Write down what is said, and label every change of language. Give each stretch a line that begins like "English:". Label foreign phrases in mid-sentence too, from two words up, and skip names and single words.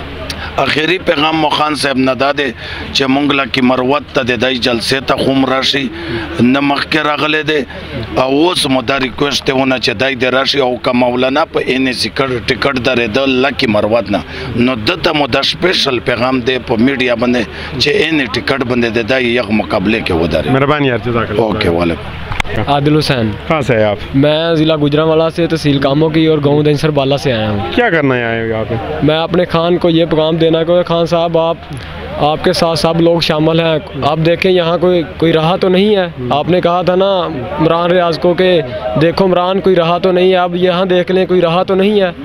Pashto: اخیری پیغام مو خان صاحب نه داده چې مونږ لکه مروت ته د دای جلسې ته خوم راشي نه مخکې راغله ده او اوس مو دا ریکوست ونه چې دای د راشي او ک مولانا په ان سی ټیکټ درې د لکه مروت نه نو دته مو د سپیشل پیغام دی په میډیا باندې چې ان ټیکټ باندې د دای یو مقابله کې وداري
Urdu: مہربانی یار
Arabic: جزاك الله اوکے वालेکم
Urdu: आदिल हुसैन। کہاں سے ہے آپ میں ضلع گوجرانوالہ سے تحصیل کاموں کی اور گاؤں دینسر بالا سے آیا ہوں. کیا کرنا ہے آئے ہو یہاں پہ میں اپنے خان کو یہ پیغام دینا کہ خان صاحب آپ کے ساتھ سب لوگ شامل ہیں. آپ دیکھیں یہاں کوئی رہا تو نہیں ہے۔ آپ نے کہا تھا نا عمران ریاض کو کہ دیکھو عمران کوئی رہا تو نہیں ہے، اب یہاں دیکھ لیں کوئی رہا تو نہیں ہے.